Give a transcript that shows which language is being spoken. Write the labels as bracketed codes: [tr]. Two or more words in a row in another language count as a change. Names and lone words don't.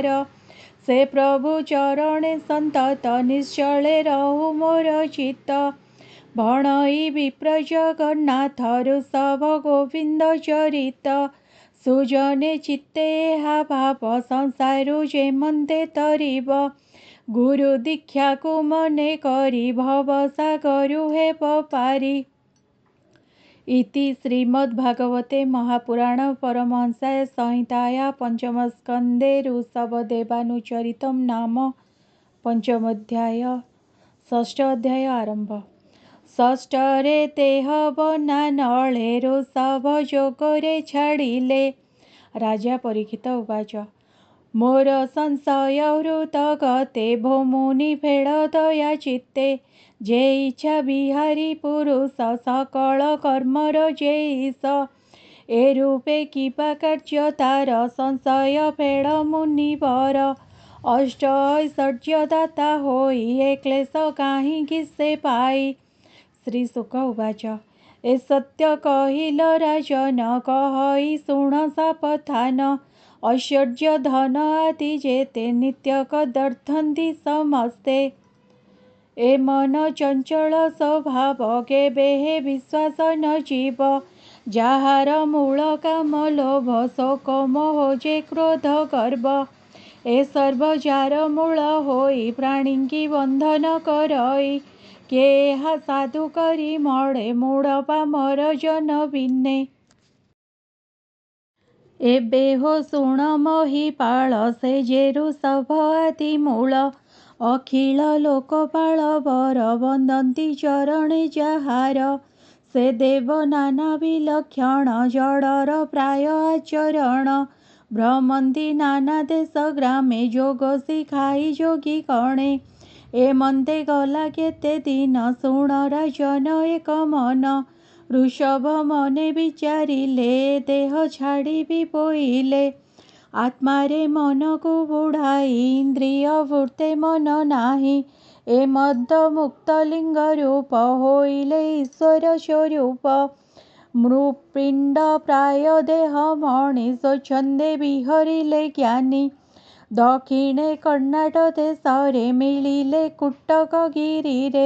[or] ସେ ପ୍ରଭୁ ଚରଣେ ସନ୍ତତ ନିଶ୍ଚଳେ ରହୁ ମୋର ଚିତ୍ତ। ଭଣଇ ବିପ୍ର ଜଗନ୍ନାଥ ଋଷଭ ଗୋବିନ୍ଦ ଚରିତ। ସୁଜନେ ଚିତ୍ତେ ହା ଭାବ ସଂସାରୁ ଯେ ମନ୍ଦେ ତରିବ। ଗୁରୁ ଦୀକ୍ଷା କୋ ମନେ କରି ଭବ ସାଗରୁ ହେବ ପାରି। [sa] इति श्रीमद्भागवते महापुराण परमहंसाय संहिताया पंचम स्कंदे ऋषभदेवानुचरितं नाम पंचमोध्याय। [or] ଷଷ୍ଠ ଅଧ୍ୟାୟ ଆରମ୍ଭ। ଷଷ୍ଠରେ ଦେହ ବନା ନଳେ ଋଷଭ ଯୋଗରେ ଛାଡ଼ିଲେ। ରାଜା ପରୀକ୍ଷିତ ଉବାଚ ମୋର ସଂଶୟ ହୃତ ଗତେ ଭୋ ମୁନି ଭେଡ଼ ଦୟା ଚିତ୍ତେ। ଯେ ଇଚ୍ଛା ବିହାରୀ ପୁରୁଷ ସକଳ କର୍ମର ଯେ ଈଶ। ଏ ରୂପେ କିବା କାର୍ଯ୍ୟ ତାର ସଂଶୟ ଭେଡ଼ ମୁନିବର। ଅଷ୍ଟ ଐଶ୍ୱର୍ଯ୍ୟ ଦାତା ହୋଇ ଏ କ୍ଲେଶ କାହିଁକି ସେ ପାଇ। ଶ୍ରୀ ଶୁକ ଉବାଚ ଏ ସତ୍ୟ କହିଲ ରାଜନ କହଇ ଶୁଣ ସାବଧାନ। ଐଶ୍ୱର୍ଯ୍ୟ ଧନ ଆଦି ଯେତେ ନିତ୍ୟ କଦର୍ଥନ୍ତି ସମସ୍ତେ। ଏ ମନ ଚଞ୍ଚଳ ସ୍ୱଭାବ କେବେ ହେ ବିଶ୍ୱାସ ନ ଜୀବ। ଯାହାର ମୂଳ କାମ ଲୋଭ ଶୋକ ମୋହ ଯେ କ୍ରୋଧ ଗର୍ବ। ଏ ସର୍ବ ଯାର ମୂଳ ହୋଇ ପ୍ରାଣୀଙ୍କି ବନ୍ଧନ କରଇ। କେ ହା ସାଧୁ କରି ମଳେ ମୂଢ଼ ପାମର ଜନ ବିନେ। ଏବେ ହୋ ଶୁଣ ମହିପାଳ ସେ ଯେ ଋଷଭ ଆଦି ମୂଳ। ଅଖିଳ ଲୋକପାଳ ବର ବନ୍ଦନ୍ତି ଚରଣେ ଯାହାର। ସେ ଦେବ ନାନା ବିଲକ୍ଷଣ ଜଡ଼ର ପ୍ରାୟ ଆଚରଣ। ଭ୍ରମନ୍ତି ନାନା ଦେଶ ଗ୍ରାମେ ଯୋଗ ଶିଖାଇ ଯୋଗୀ ଗଣେ। ଏ ମନ୍ଦେ ଗଲା କେତେ ଦିନ ଶୁଣ ରାଜନ ଏକ ମନ। ଋଷଭ ମନେ ବିଚାରିଲେ ଦେହ ଛାଡ଼ିବି ବୋଇଲେ। ଆତ୍ମାରେ ମନ କୋ ବୁଢ଼ାଇ ଇନ୍ଦ୍ରିୟ ବୃତ୍ତେ ମନ ନାହିଁ। ଏ ମଦ ମୁକ୍ତ ଲିଙ୍ଗ ରୂପ ହୋଇଲେ ଈଶ୍ୱର ସ୍ୱରୂପ। ମୃତ୍ପିଣ୍ଡ ପ୍ରାୟ ଦେହ ମଣିଷ ଛନ୍ଦେ ବିହରିଲେ ଜ୍ଞାନୀ। ଦକ୍ଷିଣେ କର୍ଣ୍ଣାଟ ଦେଶରେ ମିଳିଲେ କୁଟକ ଗିରିରେ।